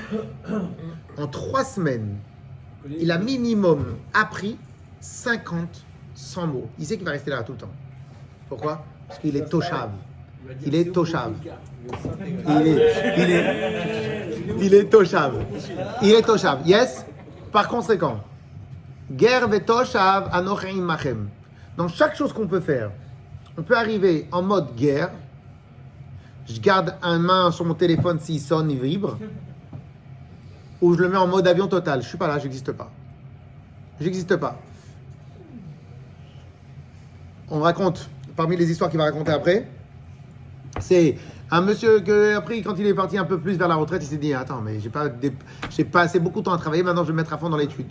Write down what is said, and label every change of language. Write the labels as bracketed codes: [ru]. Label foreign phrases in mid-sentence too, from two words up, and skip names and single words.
[fr] En 3 semaines, il a minimum appris 50-100 mots. Il sait qu'il va rester là tout le temps. Pourquoi? Parce qu'il est toshav. Il est toshav. Il est toshav. Il est toshav. Yes? Par conséquent, [he] גר ותושב אנכי עמכם. [fr] Dans chaque chose qu'on peut faire, on peut arriver en mode guerre. Je garde une main sur mon téléphone s'il sonne, il vibre. Ou je le mets en mode avion total. Je ne suis pas là, j'existe pas. J'existe pas. On raconte, parmi les histoires qu'il va raconter après, c'est un monsieur que, après, quand il est parti un peu plus vers la retraite, il s'est dit attends, mais j'ai pas assez beaucoup de temps à travailler, maintenant je vais me mettre à fond dans l'étude.